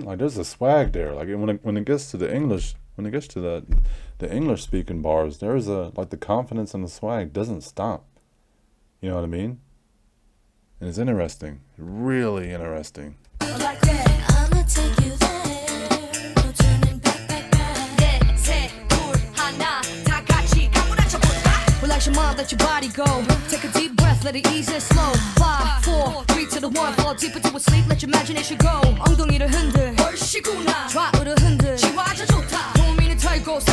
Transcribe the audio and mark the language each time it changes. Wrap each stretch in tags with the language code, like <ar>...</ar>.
<en>Like there's a swag there. Like when it gets to the English, when it gets to the English speaking bars, there's like the confidence and the swag doesn't stop. You know what I mean? And it's interesting. Really interesting. Like that, I'ma take you there. No turning back.</en> <ko>네, 세, 둘, 하나, 다 같이 가물쳐 볼까?</ko> <en>Relax your mind, let your body go. Take a deep breath, let it ease and slow. 5, 4, 3 to the 1. Fall deep into a sleep, let your imagination go.</en> <ko>엉덩이를 흔들, 얼씨구나. 좌우를 흔들, 지화자 좋다. 도미는 털고</ko>